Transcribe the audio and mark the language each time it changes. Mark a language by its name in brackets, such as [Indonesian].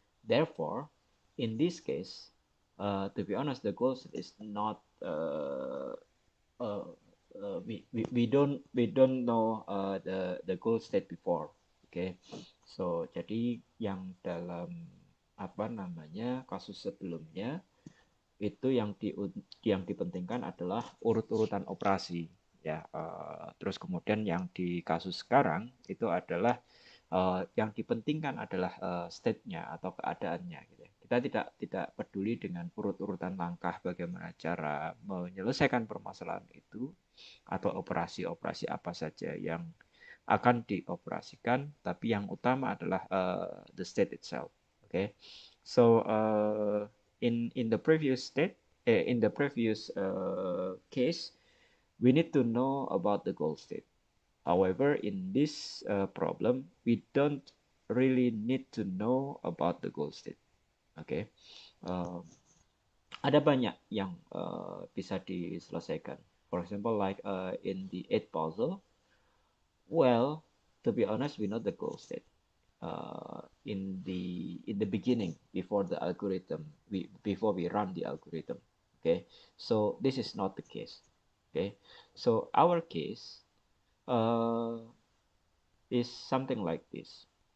[English] Therefore, in this case, to be honest, the goal state is not uh, we don't know the goal state before. Okay, so [Indonesian] jadi yang dalam apa namanya kasus sebelumnya itu yang dipentingkan adalah urut-urutan operasi ya. Terus kemudian yang di kasus sekarang itu adalah yang dipentingkan adalah state-nya atau keadaannya gitu. Kita tidak peduli dengan urut-urutan langkah bagaimana cara menyelesaikan permasalahan itu atau operasi-operasi apa saja yang akan dioperasikan, tapi yang utama adalah [English] the state itself. Okay, so in the previous state, in the previous case, we need to know about the goal state. However, in this problem, we don't really need to know about the goal state. [Indonesian] Okay, uh, ada banyak yang bisa diselesaikan. [English] For example, like in the 8 puzzle, well, to be honest, we know the goal state in the beginning before the algorithm before we run the algorithm. Okay, so this is not the case. Okay, so our case uh, is something like this.